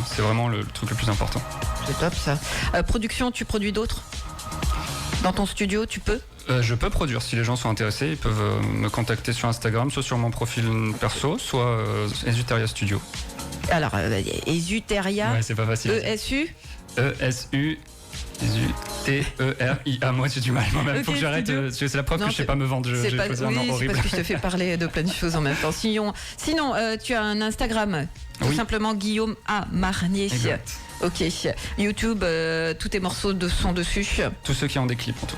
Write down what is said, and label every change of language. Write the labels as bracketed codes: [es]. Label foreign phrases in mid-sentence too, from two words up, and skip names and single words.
[fr] C'est vraiment le truc le plus important. C'est top ça. Production, tu produis d'autres? Dans ton studio, tu peux? Je peux produire. Si les gens sont intéressés, ils peuvent me contacter sur Instagram, soit sur mon profil perso, soit Esuteria Studio. Alors, Esuteria, ouais, c'est pas facile. E-S-U E-S-U T-E-R-I-A. Moi, j'ai du mal moi-même. Faut que j'arrête. C'est la preuve que je sais pas me vendre. C'est parce que je te fais parler de plein de choses en même temps. Sinon, tu as un Instagram, tout simplement Guillaume Amarnier. Exact. Ok. YouTube, tous tes morceaux sont dessus. Tous ceux qui ont des clips, en tout cas.